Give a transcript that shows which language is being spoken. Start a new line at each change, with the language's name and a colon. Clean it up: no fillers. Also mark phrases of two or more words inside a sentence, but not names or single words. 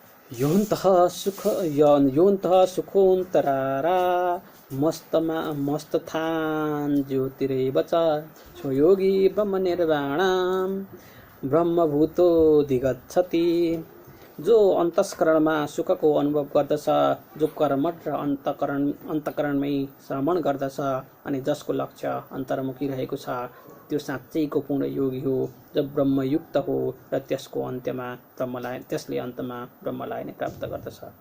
Sanskrit: योऽन्तः सुखोऽन्तरारा मस्तथान् ज्योतिरेव च स्वयोगी ब्रह्मनिर्वाणां ब्रह्मभूतोऽधिगच्छति।
Nepali: जो अन्तस्करणमा सुखको अनुभव गर्दछ, जो कर्मठ र अन्तकरणमै श्रवण गर्दछ अनि जसको लक्ष्य अन्तर्मुखी रहेको छ, त्यो साँच्चैको पूर्ण योगी हो, जो ब्रह्मयुक्त हो र त्यसले अन्तमा ब्रह्मलाई नै प्राप्त गर्दछ।